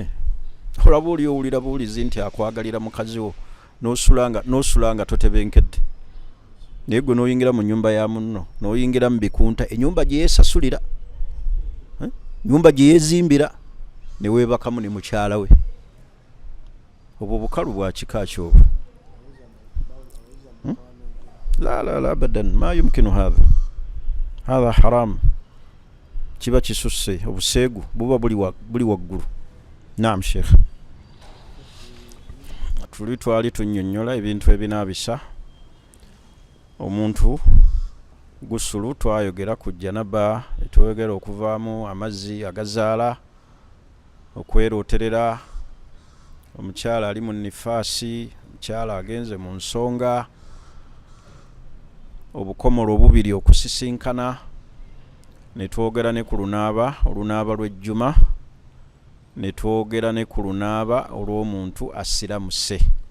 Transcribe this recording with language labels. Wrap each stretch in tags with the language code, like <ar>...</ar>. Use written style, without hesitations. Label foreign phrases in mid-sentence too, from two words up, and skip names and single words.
<lg>Olaba oli owulira buwulizi nti akwagalira mukazi wo n'osula nga totebenkedde, naye gwe n'oyingira mu nnyumba ya munno, n'oyingira mu bikunta, ennyumba gye yeesasulira, nnyumba gye yeezimbira, ne weebakamu ne mukyala we. Obwo bukalu bwa kika kyobwo.</lg> <ar>لا أبدا ما يمكن هذا حرام.</ar> <lg>Kiba kisusse, obuseegu buba buli waggulu.</lg> <ar>نعم شيخ.</ar> <lg>Twali tunnyonnyola ebintu ebinaabisa omuntu gusulu. Twayogera ku janaba, twayogera okuvaamu amazzi agazaala, okwerooterera, omukyala ali mu nifaasi, omukyala agenze mu nsonga, obukomolo obubiri okusisinkana, ne twogera ne ku olunaaba lw'ejjuma, ne twogera ne ku lunaaba olw'omuntu asiramuse.</lg>